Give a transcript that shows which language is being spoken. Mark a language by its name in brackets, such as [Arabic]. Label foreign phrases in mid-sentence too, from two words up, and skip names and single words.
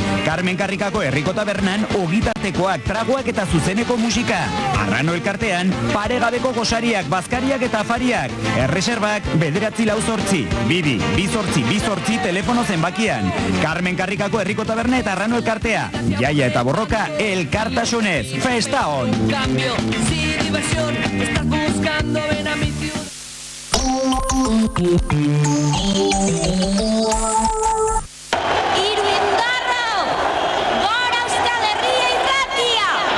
[Basque] Carmen Karrikako Herriko Tabernan, ogitartekoak, tragoak eta zuzeneko musika. Arrano Elkartean, paregabeko gosariak, bazkariak eta afariak. Erreserbak, 948 22 telefono zenbakian. Carmen Karrikako Herriko Taberna eta Arrano Elkartea. Jaia eta borroka, elkartasunez. Festa on! [Spanish] Cambio, si diversión, estás buscando, ven a mi ciudad. [Basque] Iruindarro! Gora Euskal Herria irratia!